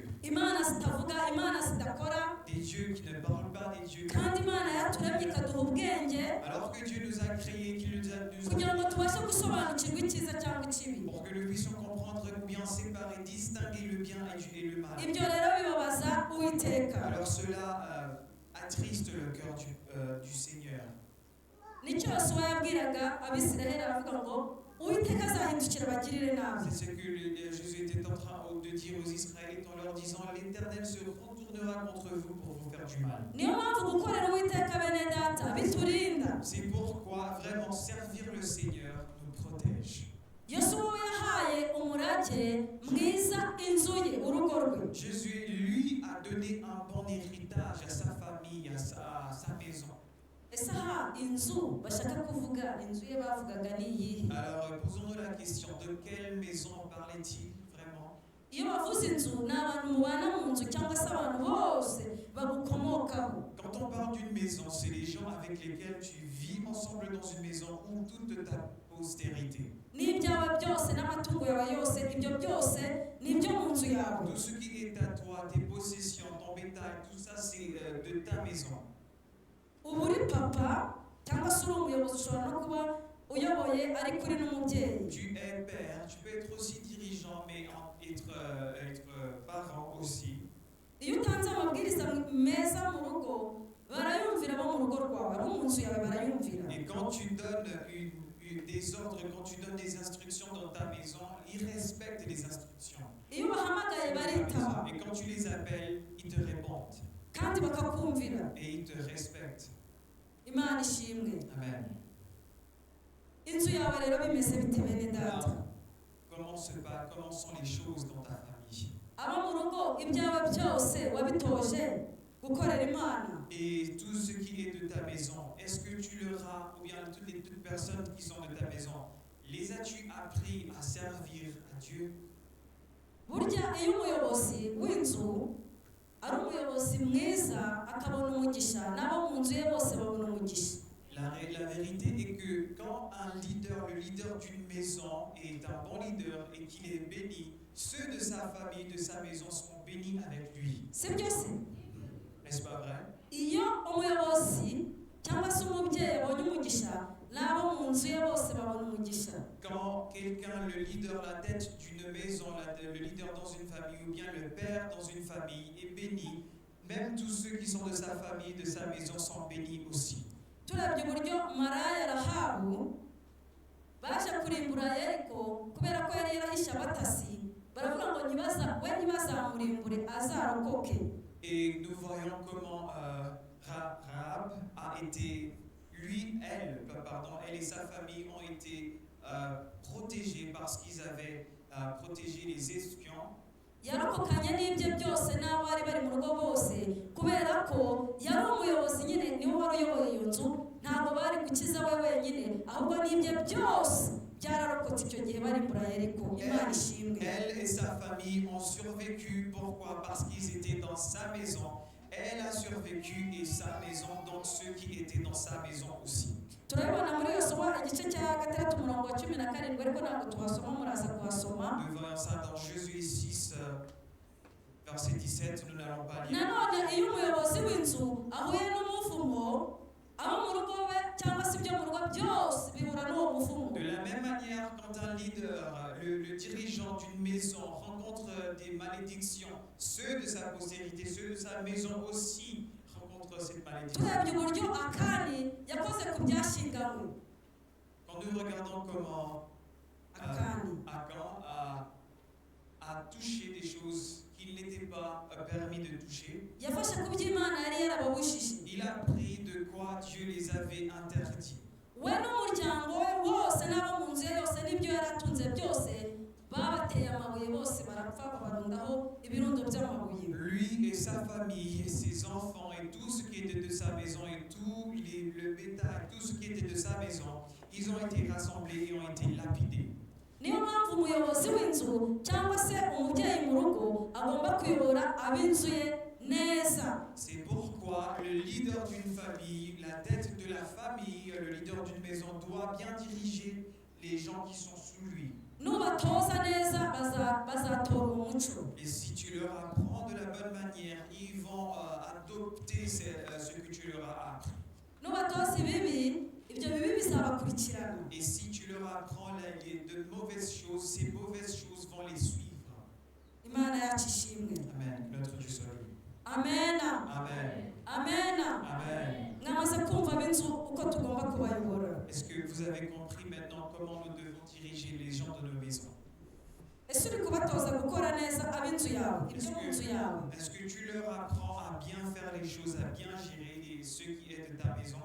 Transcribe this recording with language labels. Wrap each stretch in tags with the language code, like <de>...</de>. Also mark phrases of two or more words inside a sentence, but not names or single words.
<fr>Des dieux qui ne parlent pas, des dieux qui... Alors que Dieu nous a créés, qu'il nous a pour que nous puissions comprendre ou bien séparer, distinguer le bien et du et le mal.</fr> <rw>ibyo rero bibabaza uwiteka.</rw> <fr>Alors cela attriste le cœur du Seigneur.</fr> <rw>Nicyo Yosuwa yabwiraga Abisiraheli aravuga ngo uwiteka azahindukira abagirire nabi.</rw> <fr>C'est ce que Jésus était en train de dire aux Israélites en leur disant l'Éternel se retournera contre vous pour vous faire du mal.</fr> <rw>Niyo mpamvu gukorera uwiteka bene data biturinda.</rw> <fr>C'est pourquoi vraiment servir le Seigneur nous protège.</fr> <rw>Yosuwa yahaye umurage mwiza inzu ye, urugo rwe.</rw> <fr>Jésus lui a donné un bon héritage à sa famille, à sa maison.</fr> <rw>Ese aha inzu bashaka kuvuga inzu ye bavugaga ni iyihe?</rw> <fr>Alors posons-nous la question, de quelle maison parlait-il vraiment?</fr> <rw>Iyo bavuze inzu ni abantu mubana mu nzu cyangwa se abantu bose bagukomokaho.</rw> <fr>Quand on parle d'une maison, c'est les gens avec lesquels tu vis ensemble dans une maison ou toute ta postérité.</fr> <rw>N'ibyawe byose n'amatungo yawe yose, ibyo byose ni ibyo mu nzu yawe.</rw> <fr>Tout ce qui est à toi, tes possessions, ton bétail, tout ça c'est de ta maison.</fr> <rw>Ubu uri papa cyangwa se uri umuyobozi, ushobora no kuba uyoboye ariko uri n'umubyeyi.</rw> <fr>Tu es père, tu peux être aussi dirigeant, mais être parent aussi.</fr> <rw>Iyo utanze amabwiriza meza mu rugo barayumvira, bo mu rugo rwawe, abo mu nzu yawe barayumvira.</rw> <fr>Et quand tu donnes des ordres, quand tu donnes des instructions dans ta maison, ils respectent les instructions.</fr> <rw>Iyo ubahamagaye baritaba</rw> <fr>Et quand tu les appelles, ils te répondent.</fr> <rw>kandi bakakumvira.</rw> <fr>Et ils te respectent.</fr> <rw>Imana ishimwe.</rw> <fr>Amen.</fr> <rw>Inzu yawe rero bimeze bite bene data?</rw> <fr>Comment sont les choses dans ta famille?</fr> <rw>Abo mu rugo ibyawe byose wabitoje gukorera Imana.</rw> <fr>Et tout ce qui est de ta maison, est-ce que tu leur as, ou bien toutes personnes qui sont de ta maison, les as-tu appris à servir à Dieu?</fr> <rw>Burya iyo umuyobozi w'inzu ari umuyobozi mwiza akabona umugisha, n'abo mu nzu ye bose babona umugisha.</rw> <fr>La vérité est que quand le leader d'une maison est un bon leader et qu'il est béni, ceux de sa famille, de sa maison seront bénis avec lui.</fr> <rw>Si byo se?</rw> <fr>N'est-ce pas vrai?</fr> <rw>Iyo umuyobozi cyangwa se umubyeyi abonye umugisha, n'abo mu nzu ye bose babona umugisha.</rw> <fr>Quand quelqu'un, le leader, la tête d'une maison, le leader dans une famille ou bien le père dans une famille est béni, même tous ceux qui sont de sa famille, de sa maison sont bénis aussi.</fr> <rw>Turebye uburyo Maraya Rahabu baje kurimbura Yeriko kubera ko yari yarahishe abatasi, baravuga ngo ntibazamurimbure azarokoke.</rw> <fr>Et nous voyons comment Rahab a été, elle et sa famille ont été protégés parce qu'ils avaient protégé les espions.</fr> <rw>Yarokokanye n'ibye byose n'abari bari mu rugo bose kubera ko yari umuyobozi nyine, niwe wari uyoboye iyo nzu, ntabwo bari gukiza we wenyine, ahubwo n'ibye byose byararokotse icyo gihe bari muri Yeriko. Imana ishimwe.</rw> <fr>Elle et sa famille ont survécu. Pourquoi? Parce qu'ils étaient dans sa maison. Elle a survécu et sa maison, donc ceux qui étaient dans sa maison aussi.</fr> <rw>Turabibona muri Yosuwa igice cya 6 umurongo wa 17 ariko ntabwo tuhasoma, muraza kuhasoma.</rw> <fr>Nous voyons ça dans Josué 6, verset 17, nous n'allons pas lire.</fr> <rw>Nanone iyo umuyobozi w'inzu ahuye n'umuvumo, abo mu rugo we cyangwa se ibyo mu rugo byose bihura n'uwo muvumo.</rw> <fr>De la même manière, quand un leader, le dirigeant d'une maison rencontre des malédictions, ceux de sa postérité, ceux de sa maison aussi rencontrent cette malédiction.</fr> <rw>Turebye uburyo Akani yakoze ku byashinganywe.</rw> <fr>Quand nous regardons comment Akan a touché des choses qu'il n'était pas permis de toucher,</fr> <rw>Yafashe ku by'Imana yari yarababujije.</rw> <fr>il a pris de quoi Dieu les avait interdits.</fr> <rw>We n'umuryango we wose n'abo mu nzu ye yose n'ibyo yaratunze byose babateye amabuye, bose barapfa babarundaho ibirundo by'amabuye.</rw> <fr>Lui et sa famille et ses enfants et tout ce qui était de sa maison et tout le bétail, tout ce qui était de sa maison, ils ont été rassemblés et ont été lapidés.</fr> <rw>Niyo mpamvu umuyobozi w'inzu cyangwa se umubyeyi mu rugo agomba kuyobora ab'inzu ye neza.</rw> <fr>C'est pourquoi le leader d'une famille, la tête de la famille, le leader d'une maison doit bien diriger les gens qui sont sous lui.</fr> <rw>Nubatoza neza bazatora umuco.</rw> <fr>Et si tu leur apprends de la bonne manière, ils vont adopter ce que tu leur as appris.</fr> <rw>Nubatoza ibibi, ibyo bibi bizabakurikirana.</rw> <fr>Et si tu leur apprends de mauvaises choses, ces mauvaises choses vont les suivre.</fr> <rw>imana yacu ishimwe.</rw> <fr>Amen. Que notre Dieu soit loué.</fr> <rw>Amena,</rw> <fr>Amen.</fr> <rw>amena.</rw> <fr>Amen.</fr> <rw>Mwamaze kumva ab'inzu uko tugomba kubayobora.</rw> <fr>Est-ce que vous avez compris maintenant comment nous devons diriger les gens de nos maisons?</fr> <rw>Ese uri kubatoza gukora neza ab'inzu yawe, ibyo mu nzu yawe?</rw> <fr>Est-ce que tu leur apprends à bien faire les choses, à bien gérer ceux qui est de ta maison?</fr>